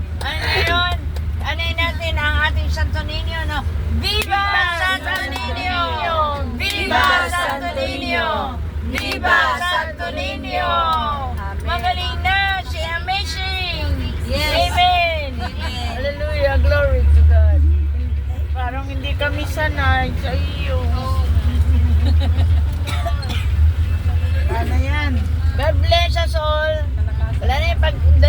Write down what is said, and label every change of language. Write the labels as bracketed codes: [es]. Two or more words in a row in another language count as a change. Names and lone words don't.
[tl] Ngayon, anin natin ang ating Santo Niño, no? Viva Santo Niño! Viva Santo Niño! Viva Santo Niño! Magaling na si Amazing! Yes. [en] Amen! Hallelujah! Glory to God! [tl] Parang hindi kami sanay sa iyo. Ano yan? [en] God bless us all. [tl] Wala na yung pagdating